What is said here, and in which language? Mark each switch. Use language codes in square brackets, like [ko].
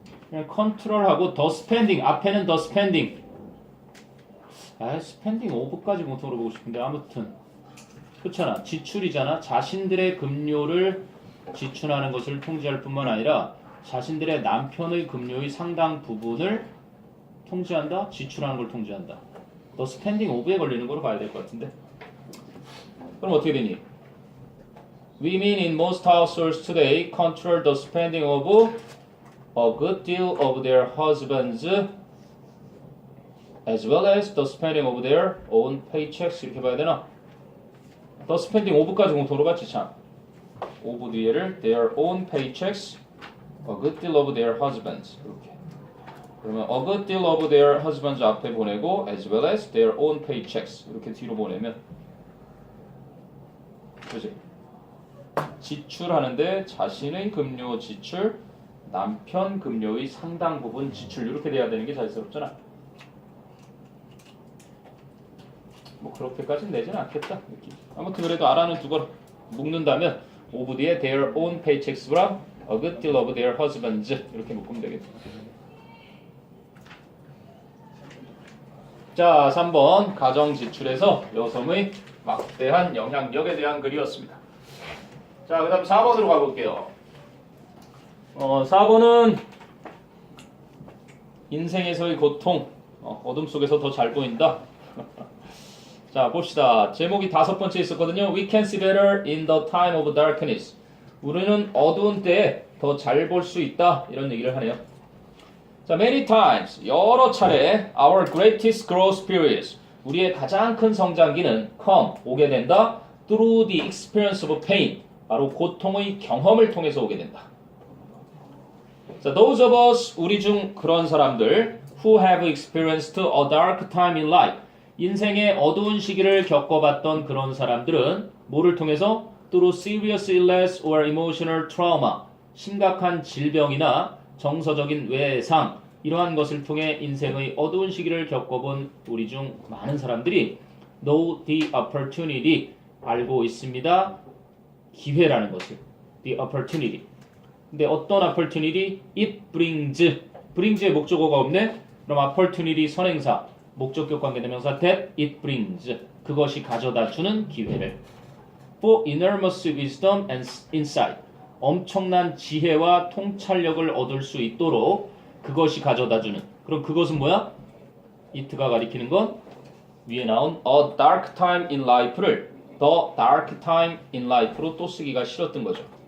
[ko] 그냥 컨트롤하고 더 스펜딩 앞에는 더 스펜딩. 스펜딩 오브까지 공통으로 보고 싶은데 아무튼 그렇잖아. 지출이잖아. 자신들의 급료를 지출하는 것을 통제할 뿐만 아니라 자신들의 남편의 급료의 상당 부분을 통제한다? 지출하는 걸 통제한다. 더 스펜딩 오브에 걸리는 거로 봐야 될 것 같은데. 그럼 어떻게 되니? [en] Women in most households today control the spending of a good deal of their husbands as well as the spending of their own paychecks. [ko] 이렇게 봐야 되나? [en] The spending of까지 공통으로 봤지 참. of [ko] 뒤에를 [en] their own paychecks, a good deal of their husbands. [ko] 이렇게. [en] 그러면 a good deal of their husbands 앞에 보내고 as well as their own paychecks 이렇게 뒤로 보내면 그지? [ko] 지출하는데 자신의 급료 지출, 남편 급료의 상당 부분 지출 이렇게 돼야 되는 게 자연스럽잖아. 뭐 그렇게까지는 내지는 않겠다. 아무튼 그래도 알아는 두고 묶는다면 [en] of their own paychecks from a good deal of their husbands. [ko] 이렇게 묶으면 되겠다. 자, 3번 가정 지출에서 여성의 막대한 영향력에 대한 글이었습니다. 자, 그 다음 4번으로 가볼게요. 4번은 인생에서의 고통, 어둠 속에서 더 잘 보인다. 자, 봅시다. 제목이 5번째 있었거든요. [en] We can see better in the time of darkness. [ko] 우리는 어두운 때에 더 잘 볼 수 있다. 이런 얘기를 하네요. 자, [en] many times, [ko] 여러 차례 [en] our greatest growth periods, [ko] 우리의 가장 큰 성장기는 come, 오게 된다. [en] through the experience of pain, [ko] 바로 고통의 경험을 통해서 오게 된다. 자, [en] those of us, [ko] 우리 중 그런 사람들 [en] who have experienced a dark time in life, [ko] 인생의 어두운 시기를 겪어봤던 그런 사람들은 뭐를 통해서? [en] through serious illness or emotional trauma, [ko] 심각한 질병이나 정서적인 외상, 이러한 것을 통해 인생의 어두운 시기를 겪어본 우리 중 많은 사람들이 [en] know the opportunity, [ko] 알고 있습니다. 기회라는 것을. the opportunity. 근데 어떤 opportunity? [en] it brings. [ko] brings의 목적어가 없네? 그럼 opportunity 선행사, 목적격 관계대명사 that it brings. 그것이 가져다 주는 기회를. [en] for enormous wisdom and insight. [ko] 엄청난 지혜와 통찰력을 얻을 수 있도록 그것이 가져다주는. 그럼 그것은 뭐야? it가 가리키는 건 위에 나온 [en] a dark time in life [ko] 를 [en] the dark time in life [ko] 로 또 쓰기가 싫었던 거죠.